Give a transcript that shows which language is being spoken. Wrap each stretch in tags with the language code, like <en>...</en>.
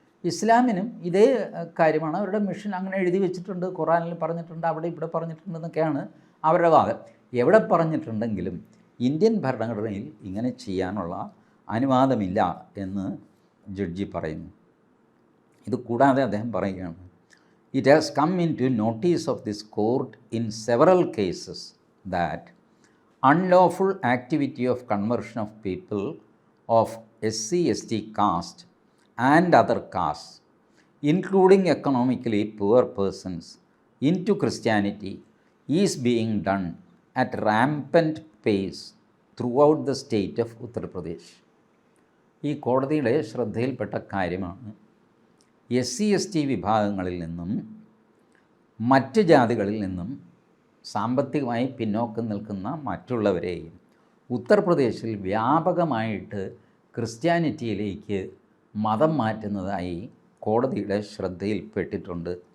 <ml>ഇസ്ലാമിനും ഇതേ കാര്യമാണ് അവരുടെ മിഷൻ. അങ്ങനെ എഴുതി വെച്ചിട്ടുണ്ട്, ഖുറാനിൽ പറഞ്ഞിട്ടുണ്ട്, അവിടെ ഇവിടെ പറഞ്ഞിട്ടുണ്ടെന്നൊക്കെയാണ് അവരുടെ വാദം. എവിടെ പറഞ്ഞിട്ടുണ്ടെങ്കിലും ഇന്ത്യൻ ഭരണഘടനയിൽ ഇങ്ങനെ ചെയ്യാനുള്ള അനുവാദമില്ല എന്ന് ജഡ്ജി പറയുന്നു. ഇത് കൂടാതെ അദ്ദേഹം പറയുകയാണ്,</ml> <en>It has come into notice of this court in several cases that unlawful activity of conversion of people of SC/ST caste and other castes, including economically poor persons, into Christianity is being done at rampant pace throughout the state of Uttar Pradesh.</en> <ml>ഈ കോടതിയുടെ ശ്രദ്ധയിൽപ്പെട്ട കാര്യമാണ് SC/ST വിഭാഗങ്ങളിൽ നിന്നും മറ്റ് ജാതികളിൽ നിന്നും സാമ്പത്തികമായി പിന്നോക്കം നിൽക്കുന്ന മറ്റുള്ളവരെയും ഉത്തർപ്രദേശിൽ വ്യാപകമായിട്ട് ക്രിസ്ത്യാനിറ്റിയിലേക്ക് മതം മാറ്റുന്നതായി കോടതിയുടെ ശ്രദ്ധയിൽപ്പെട്ടിട്ടുണ്ട്.</ml>